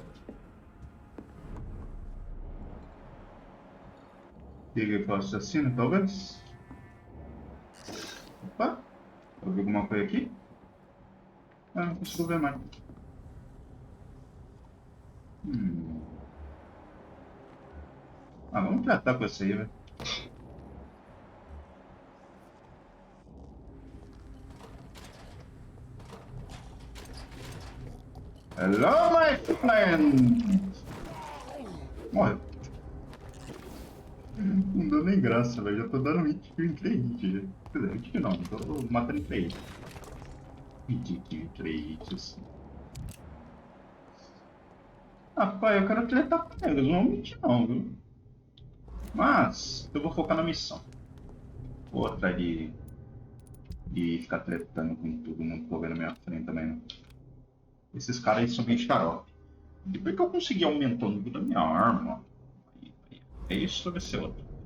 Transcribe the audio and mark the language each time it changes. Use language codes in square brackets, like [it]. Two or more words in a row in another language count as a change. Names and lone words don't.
[pt] Liguei para o assassino, talvez? Opa! Eu vi alguma coisa aqui? Ah, não consigo ver mais. Ah, vamos tratar com essa aí, velho. [en] Hello, my friend! [pt] Morreu. Não deu nem graça, velho. Já tô dando [en] hit kill [pt] em 3 hits já. Quer dizer, [en] hit kill [pt] não, tô matando em 3 hits. [en] Hit kill [pt] em 3 hits assim. Rapaz, eu quero tretar com eles, não vou mentir não, viu? Mas, eu vou focar na missão. Vou atrás de ficar tretando com todo mundo que tô vendo na minha frente também, não. Esses caras aí são bem xarope. Depois que eu conseguir aumentar o nível da minha arma, é isso, vai ser outro.